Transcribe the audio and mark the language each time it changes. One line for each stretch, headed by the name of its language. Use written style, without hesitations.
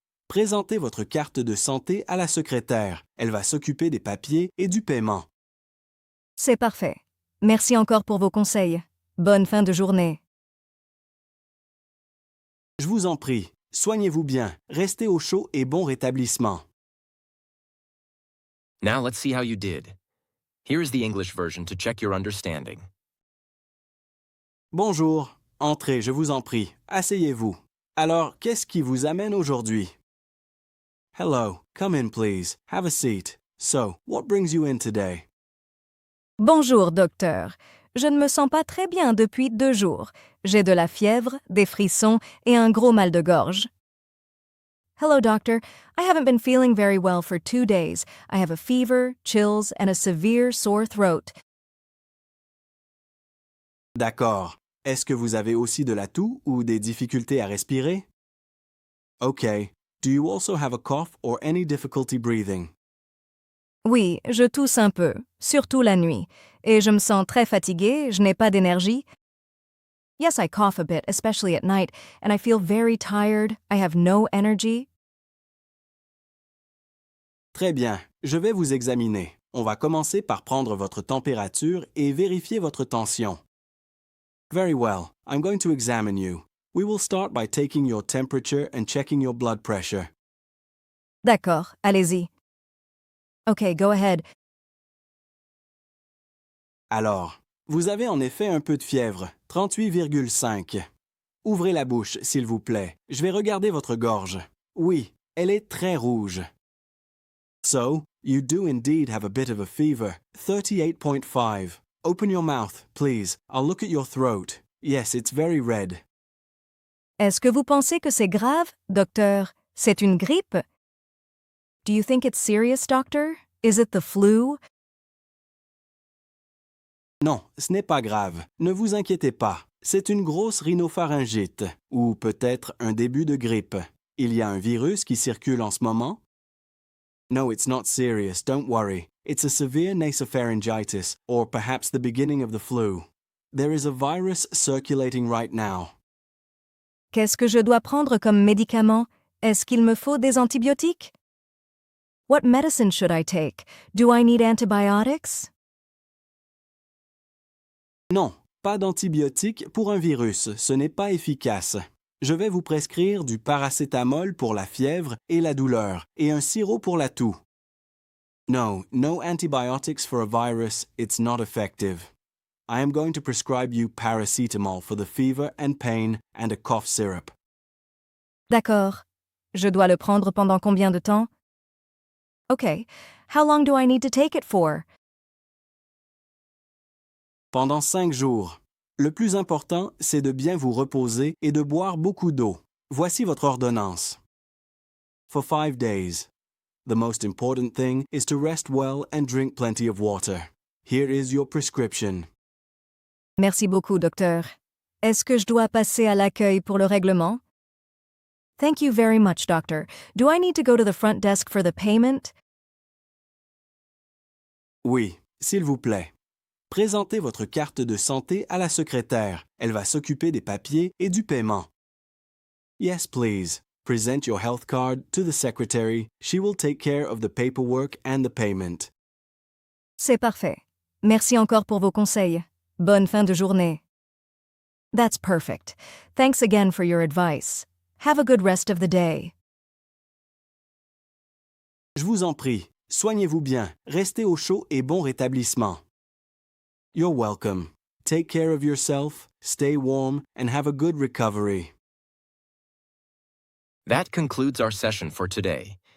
French: Présentez votre carte de santé à la secrétaire. Elle va s'occuper des papiers et du paiement. C'est parfait. Merci encore pour vos conseils. Bonne fin de journée. Je vous en prie, soignez-vous bien, restez au chaud et bon rétablissement.
English: Now let's see how you did. Here is the English version to check your understanding.
French: Bonjour, entrez, je vous en prie, asseyez-vous. Alors, qu'est-ce qui vous amène aujourd'hui?
English: Hello, come in please, have a seat. So, what brings you in today?
French: Bonjour, docteur. Je ne me sens pas très bien depuis 2 jours. J'ai de la fièvre, des frissons et un gros mal de gorge.
English: Hello, doctor. I haven't been feeling very well for 2 days. I have a fever, chills, and a severe sore throat.
French: D'accord. Est-ce que vous avez aussi de la toux ou des difficultés à respirer?
English: Okay. Do you also have a cough or any difficulty breathing?
French: Oui, je tousse un peu, surtout la nuit, et je me sens très fatiguée, je n'ai pas d'énergie.
English: Yes, I cough a bit, especially at night, and I feel very tired. I have no energy.
French: Très bien. Je vais vous examiner. On va commencer par prendre votre température et vérifier votre tension.
English: Very well. I'm going to examine you. We will start by taking your temperature and checking your blood pressure.
French: D'accord, allez-y.
English: Okay, go ahead.
French: Alors, vous avez en effet un peu de fièvre, 38,5. Ouvrez la bouche, s'il vous plaît. Je vais regarder votre gorge. Oui, elle est très rouge.
English: So, you do indeed have a bit of a fever, 38.5. Open your mouth, please. I'll look at your throat. Yes, it's very red.
French: Est-ce que vous pensez que c'est grave, docteur? C'est une grippe?
English: Do you think it's serious, doctor? Is it the flu?
French: Non, ce n'est pas grave. Ne vous inquiétez pas. C'est une grosse rhinopharyngite, ou peut-être un début de grippe. Il y a un virus qui circule en ce moment?
English: No, it's not serious, don't worry. It's a severe nasopharyngitis, or perhaps the beginning of the flu. There is a virus circulating right now.
French: Qu'est-ce que je dois prendre comme médicament? Est-ce qu'il me faut des antibiotiques?
English: What medicine should I take? Do I need antibiotics?
French: Non, pas d'antibiotiques pour un virus, ce n'est pas efficace. Je vais vous prescrire du paracétamol pour la fièvre et la douleur, et un sirop pour la toux.
English: No, no antibiotics for a virus, it's not effective. I am going to prescribe you paracetamol for the fever and pain and a cough syrup.
French: D'accord. Je dois le prendre pendant combien de temps?
English: Okay. How long do I need to take it for?
French: Pendant 5 jours. Le plus important, c'est de bien vous reposer et de boire beaucoup d'eau. Voici votre ordonnance.
English: For 5 days. The most important thing is to rest well and drink plenty of water. Here is your prescription.
French: Merci beaucoup, docteur. Est-ce que je dois passer à l'accueil pour le règlement?
English: Thank you very much, doctor. Do I need to go to the front desk for the payment?
French: Oui, s'il vous plaît. Présentez votre carte de santé à la secrétaire. Elle va s'occuper des papiers et du paiement.
English: Yes, please. Present your health card to the secretary. She will take care of the paperwork and the payment.
French: C'est parfait. Merci encore pour vos conseils. Bonne fin de journée.
English: That's perfect. Thanks again for your advice. Have a good rest of the day.
French: Je vous en prie, soignez-vous bien, restez au chaud et bon rétablissement.
English: You're welcome. Take care of yourself, stay warm, and have a good recovery. That concludes our session for today.